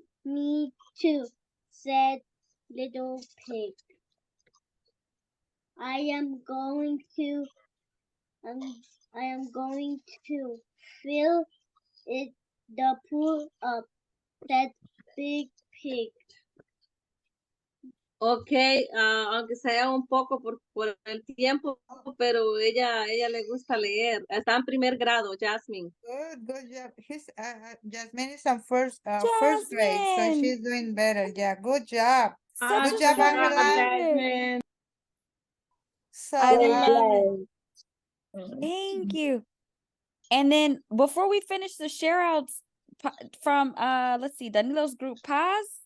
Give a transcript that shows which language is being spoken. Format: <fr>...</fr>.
<en>Me too, said Little Pig. I am going to fill the pool up, said Big Pig.</en> <es>Okay, aunque sea un poco por el tiempo, pero ella le gusta leer. Está en primer grado, Jasmine.</es> <en>Good job. Jasmine is on first grade, so she's doing better. Yeah, good job. Good job, Angela. Jasmine. So, thank you. And then before we finish the share outs from let's see, Danilo's group, Paz,</en>